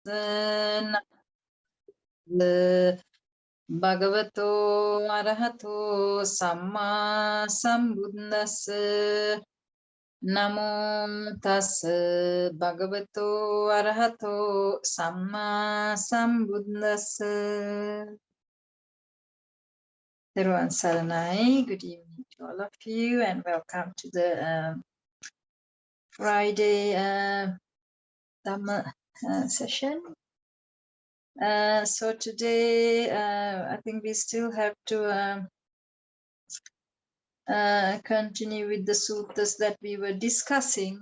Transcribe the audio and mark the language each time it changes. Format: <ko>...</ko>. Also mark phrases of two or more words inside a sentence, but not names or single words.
<pi>Bhagavato arahato samma sambuddhassa. Namo tassa bhagavato arahato samma sambuddhassa.</pi> <si>තෙරුවන් සරණයි.</si> <en>Good evening to all of you and welcome to the Friday Dhamma session. So today I think we still have to continue with the suttas that we were discussing.</en>